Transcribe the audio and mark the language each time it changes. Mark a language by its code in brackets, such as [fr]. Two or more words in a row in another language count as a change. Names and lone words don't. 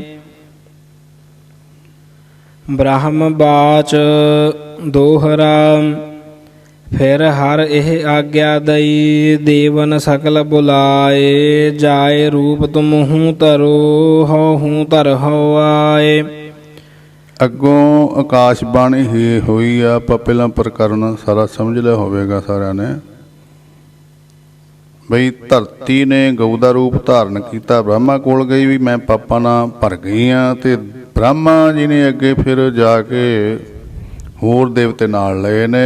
[bra] ब्रह्म बाच दोहरा, फिर हर एह आज्ञा दई, देवन सकल बुलाए, जाए रूप तुम हूँ तरो, हूँ तर हो आए। [pa] ਅੱਗੋਂ ਆਕਾਸ਼ ਬਾਣੀ ਹੀ ਹੋਈ ਆ। ਆਪਾਂ ਪਹਿਲਾਂ ਪ੍ਰਕਰਨ ਸਾਰਾ ਸਮਝ ਲਿਆ ਹੋਵੇਗਾ ਸਾਰਿਆਂ ਨੇ। ਬਈ ਧਰਤੀ ਨੇ ਗਊ ਦਾ ਰੂਪ ਧਾਰਨ ਕੀਤਾ, ਬ੍ਰਹਮਾ ਕੋਲ ਗਈ ਵੀ ਮੈਂ ਪਾਪਾਂ ਨਾਲ ਭਰ ਗਈ ਹਾਂ, ਅਤੇ ਬ੍ਰਹਮਾ ਜੀ ਨੇ ਅੱਗੇ ਫਿਰ ਜਾ ਕੇ ਹੋਰ ਦੇਵਤੇ ਨਾਲ ਲਏ ਨੇ।